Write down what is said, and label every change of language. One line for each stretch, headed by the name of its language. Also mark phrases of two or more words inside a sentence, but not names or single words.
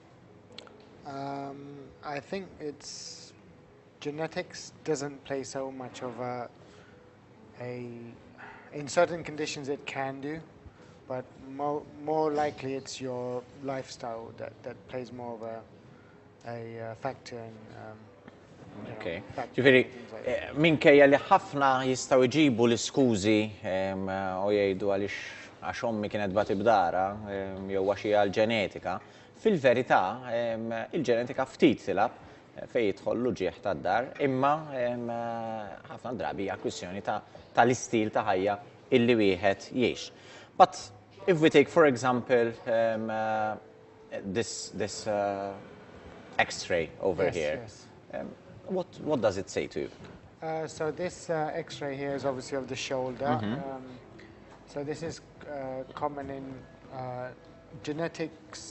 English: I think it's genetics doesn't play so much of in certain conditions it can do, but more likely it's your lifestyle that plays more of a factor in Okay. back Ġifieri, pain, things like that.
Maltese: minkejja li ħafna jistgħu jġibu l-iskużi u jgħidu għaliex għax ommi kienet bagħti bdara jew għax hija l-ġenetika, fil-verità il-ġenetika ftit tilab fejn jidħol l-uġieħ tad-dar, imma ħafna drabi hija kwistjoni tal-istil ta' ħajja illi wieħed jgħix.
English: But if we take, for example, this X-ray over Yes, here, yes. what does it say to you? So this X-ray here is obviously of the shoulder. So this is common in genetics.